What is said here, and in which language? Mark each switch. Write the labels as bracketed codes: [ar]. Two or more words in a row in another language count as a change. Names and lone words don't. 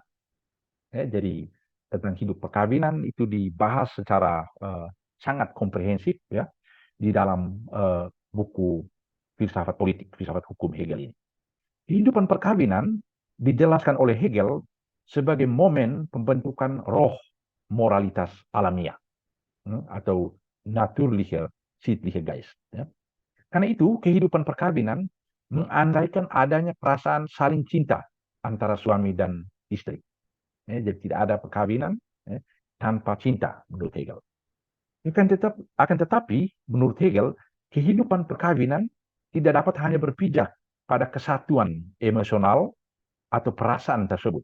[id] Ya, jadi tentang hidup perkawinan itu dibahas secara sangat komprehensif ya di dalam buku filsafat politik, filsafat hukum Hegel ini. Kehidupan perkawinan dijelaskan oleh Hegel sebagai momen pembentukan roh moralitas alamiah atau [de] natürliche sittliche Geist. [id] Ya. Karena itu kehidupan perkawinan mengandaikan adanya perasaan saling cinta antara suami dan istri. Ya, jadi tidak ada perkawinan ya, tanpa cinta menurut Hegel. Akan tetapi menurut Hegel kehidupan perkawinan tidak dapat hanya berpijak pada kesatuan emosional atau perasaan tersebut.